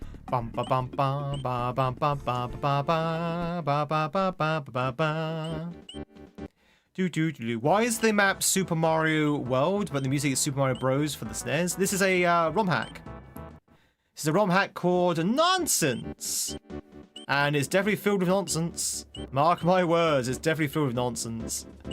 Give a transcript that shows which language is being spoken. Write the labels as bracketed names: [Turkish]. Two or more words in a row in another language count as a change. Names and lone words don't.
[English] Bum ba bum ba ba bum ba ba ba ba ba ba ba ba ba ba. Why is the map Super Mario World, but the music is Super Mario Bros. For the SNES? This is a ROM hack. This is a ROM hack called Nonsense. And it's definitely filled with nonsense. Mark my words, it's definitely filled with nonsense.